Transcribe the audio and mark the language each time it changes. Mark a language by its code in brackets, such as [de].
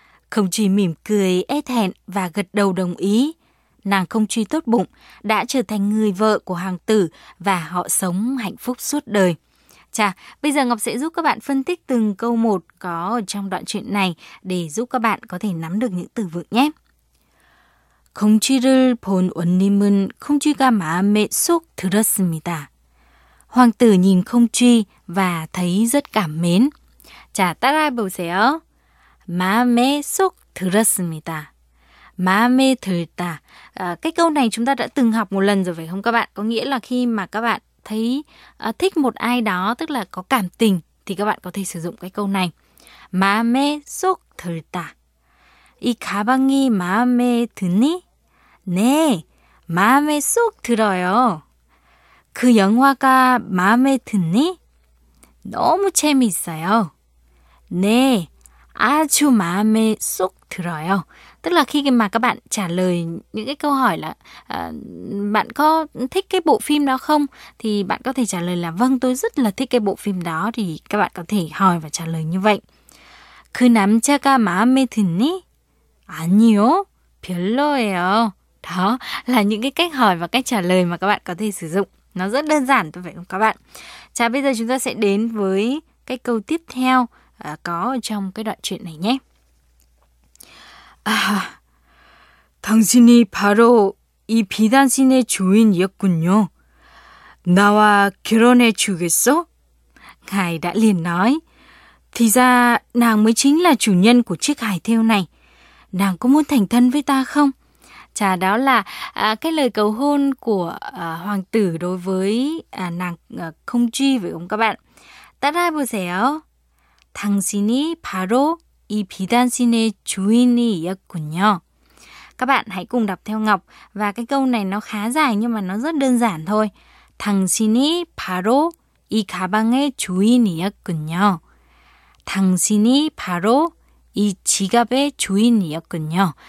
[vi] Không truy mỉm cười, e thẹn và gật đầu đồng ý. Nàng không truy tốt bụng, đã trở thành người vợ của hoàng tử và họ sống hạnh phúc suốt đời. Chà, bây giờ Ngọc sẽ giúp các bạn phân tích từng câu một có trong đoạn truyện này để giúp các bạn có thể nắm được những từ vựng nhé. [ko] 공주를 본 원님은 공주가 마음에 쏙 들었습니다. [vi] Hoàng tử nhìn không truy và thấy rất cảm mến. Chà, [ko] 따라해보세요. 마음에 쏙 들었습니다. 마음에 들다. [vi] Cái câu này chúng ta đã từng học một lần rồi phải không các bạn? Có nghĩa là khi mà các bạn thấy thích một ai đó, tức là có cảm tình, thì các bạn có thể sử dụng cái câu này. [ko] 마음에 쏙 들다. 이 가방이 마음에 드니? 네, 마음에 쏙 들어요. 그 영화가 마음에 드니? 너무 재미있어요. 네, 아주 마음에 쏙 들어요. [vi] Tức là khi mà các bạn trả lời những cái câu hỏi là bạn có thích cái bộ phim đó không? Thì bạn có thể trả lời là vâng, tôi rất là thích cái bộ phim đó. Thì các bạn có thể hỏi và trả lời như vậy. [ko] 그 남자가 마음에 드니? 아니요, 별로예요. [vi] Đó là những cái cách hỏi và cách trả lời mà các bạn có thể sử dụng. Nó rất đơn giản thôi phải không các bạn? Chà, bây giờ chúng ta sẽ đến với cái câu tiếp theo có trong cái đoạn truyện này nhé. [ko] 아, 당신이 바로 이 비단신의 주인이었군요. 나와 결혼해 주겠어? [vi] Ngài đã liền nói. Thì ra nàng mới chính là chủ nhân của chiếc hài thêu này. Nàng có muốn thành thân với ta không? Chà, đó là cái lời cầu hôn của hoàng tử đối với nàng không truy phải không các bạn? [ko] 따라해보세요. 당신이 바로 이 비단신의 주인이었군요. [vi] Các bạn hãy cùng đọc theo Ngọc. Và cái câu này nó khá dài nhưng mà nó rất đơn giản thôi. [ko] 당신이 바로 이 가방의 주인이었군요. 당신이 바로 이 지갑의 주인이었군요.